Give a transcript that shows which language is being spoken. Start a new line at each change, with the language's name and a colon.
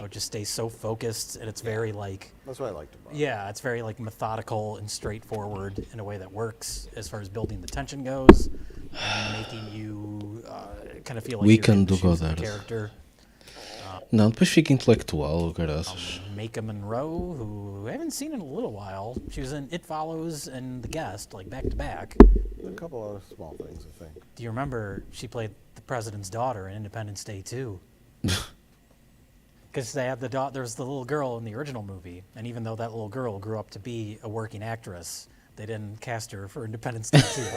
English: It just stays so focused, and it's very like. That's what I liked about it. Yeah, it's very like methodical and straightforward in a way that works as far as building the tension goes, and making you kind of feel like you're in the shoes of the character.
Portuguese: Não, depois fica intelectual, caraças.
English: Mika Monroe, who I haven't seen in a little while. She was in It Follows and The Guest, like back to back. A couple other small things, I think. Do you remember she played the president's daughter in Independence Day 2? Because they had there was the little girl in the original movie, and even though that little girl grew up to be a working actress, they didn't cast her for Independence Day 2.